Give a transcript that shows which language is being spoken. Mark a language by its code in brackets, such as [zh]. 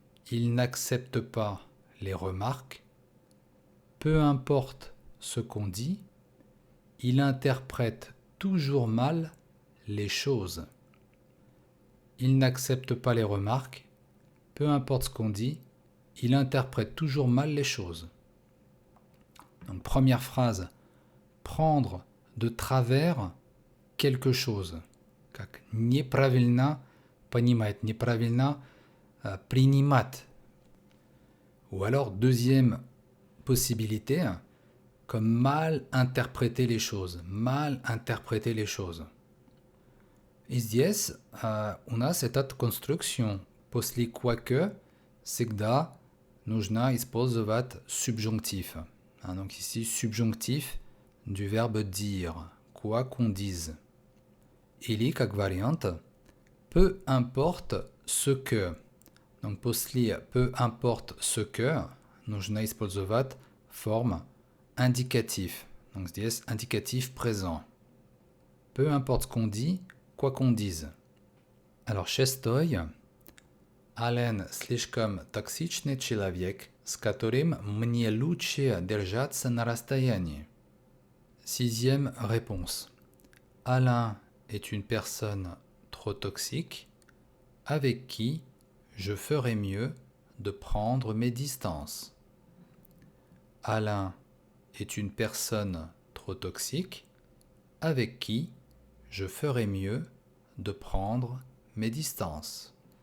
[fr] Il n'accepte pas les remarques. Peu importe ce qu'on dit, il interprète toujours mal les choses. Il n'accepte pas les remarques. Peu importe ce qu'on dit, il interprète toujours mal les choses. Donc, première phrase, prendre de travers quelque chose. [ru] Как неправильно понимать, неправильно принимать. [fr] Ou alors, deuxième possibilité, comme mal interpréter les choses. Mal interpréter les choses. [ru] И здесь у нас эта конструкция, после quoique, всегда нужно использовать subjonctif. [fr] Donc ici, subjonctif du verbe dire, quoi qu'on dise. [ru] Или, как вариант, [fr] peu importe ce que. Donc [ru] после [fr] peu importe ce que, [ru] нужно использовать [fr] forme indicatif. Donc [ru] здесь [fr] indicatif présent. Peu importe ce qu'on dit, quoi qu'on dise. Alors, [ru] шестой. Ален слишком токсичный человек, с которым мне лучше держаться на расстоянии. [fr] Sixième réponse. Alain est une personne trop toxique avec qui je ferais mieux de prendre mes distances. Alain est une personne trop toxique avec qui je ferais mieux de prendre mes distances.